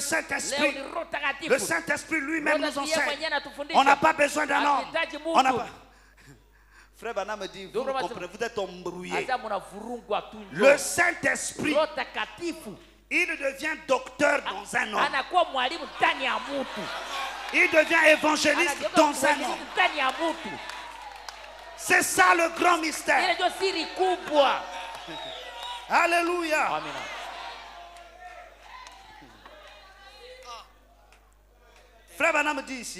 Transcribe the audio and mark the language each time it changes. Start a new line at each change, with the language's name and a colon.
French: Saint-Esprit.
Swahili: ni Roho
French: Le
Swahili: Takatifu.
French: Saint-Esprit lui-même nous
Swahili: Roho yeye
French: enseigne.
Swahili: mwenyewe anatufundisha.
French: On n'a pas besoin d'un homme.
Swahili: Hatuhitaji
French: On n'a
Swahili: mtu.
French: pas... Frère Branham dit, vous
Swahili: Ndugu
French: ne
Swahili: Branham,
French: comprenez, vous êtes embrouillés.
Swahili: Sasa mnavurungwa tu.
French: Le Saint-Esprit,
Swahili: Roho Takatifu
French: il devient docteur dans un homme.
Swahili: anakuwa mwalimu ndani ya mtu.
French: Il devient évangéliste
Swahili: Anageuka
French: dans un
Swahili: mwalimu
French: homme.
Swahili: ndani ya mtu.
French: C'est ça le grand
Swahili: Ile
French: mystère.
Swahili: ndio siri kubwa. Alléluia. Amina.
French: Frère Branham dit ici,